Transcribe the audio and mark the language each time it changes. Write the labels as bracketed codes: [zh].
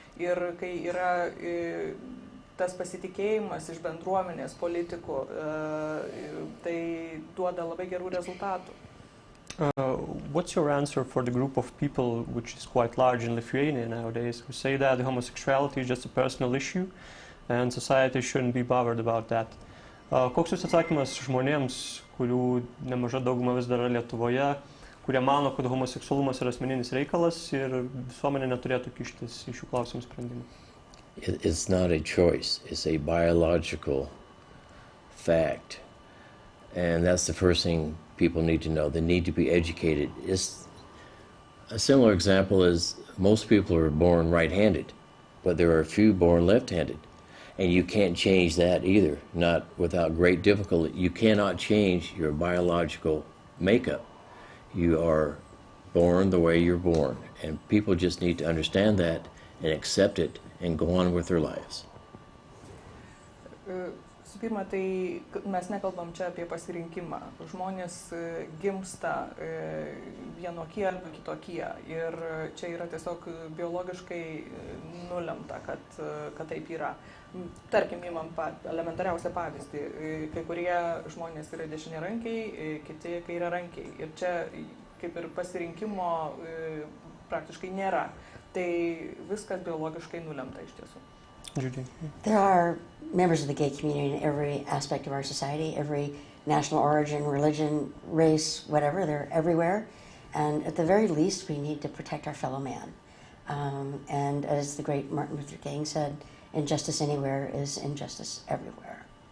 [lt] Ir kai yra tas pasitikėjimas iš bendruomenės politikų, tai duoda labai gerų rezultatų. [en] What's your answer for the group of people, which is quite large in Lithuania nowadays, who say that homosexuality is just a personal issue and society shouldn't be bothered about that? [lt] Koks jūsų atsakymas žmonėms, kurių nemaža dauguma vis dar yra Lietuvoje, kurie mano, kad homoseksualumas yra asmeninis reikalas ir visuomenė neturėtų kištis į šių klausimų sprendimą? [en] It's not a choice. It's a biological fact. And that's the first thing people need to know. They need to be educated. A similar example is most people are born right-handed, but there are a few born left-handed. And you can't change that either, not without great difficulty. You cannot change your biological makeup. You are born the way you're born. And people just need to understand that and accept it and go on with their lives. [lt] Su pirma, tai mes nekalbam čia apie pasirinkimą. Žmonės gimsta vienokie arba kitokie ir čia yra tiesiog biologiškai nulemta, kad taip yra. Tarkim, imam elementariausią pavyzdį. Kai kurie žmonės yra dešiniarankiai, kiti kairiarankiai. Ir čia kaip ir pasirinkimo praktiškai nėra. Tai viskas biologiškai nulemta iš tiesų. [en] There are members of the gay community in every aspect of our society, every national origin, religion, race, whatever. They're everywhere. And at the very least, we need to protect our fellow man. And as the great Martin Luther King said, injustice anywhere is injustice everywhere.